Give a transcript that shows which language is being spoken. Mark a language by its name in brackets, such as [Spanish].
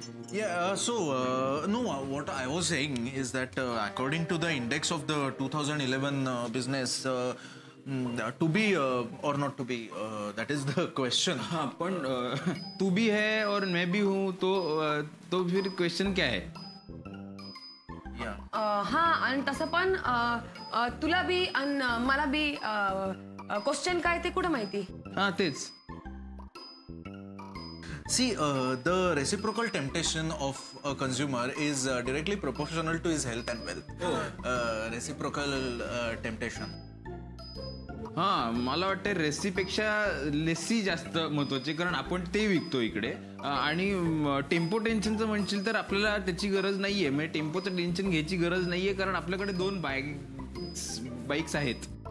[English] Yeah, no, what I was saying is that according to the index of the 2011 business, to be or not to be, that is the question. [Hindi] हाँ, पण तू भी है और मैं भी हूँ, तो फिर क्वेश्चन क्या है? [Marathi] हाँ, आणि तसं पण तुला बी आणि मला बी क्वेश्चन काय ते कुठं माहिती? हाँ, तेच. [English] See, the reciprocal temptation of a consumer is directly proportional to his health and wealth. Reciprocal temptation. [Marathi] हाँ, मला वाटतं रेसीपेक्षा लेसी जास्त महत्वाची, कारण आपण ते विकतो इकडे. आणि टेम्पो टेन्शनचं म्हणशील तर आपल्याला त्याची गरज नाहीये. म्हणजे टेम्पोचं टेन्शन घ्यायची गरज नाहीये, कारण आपल्याकडे 2 बाईक्स आहेत.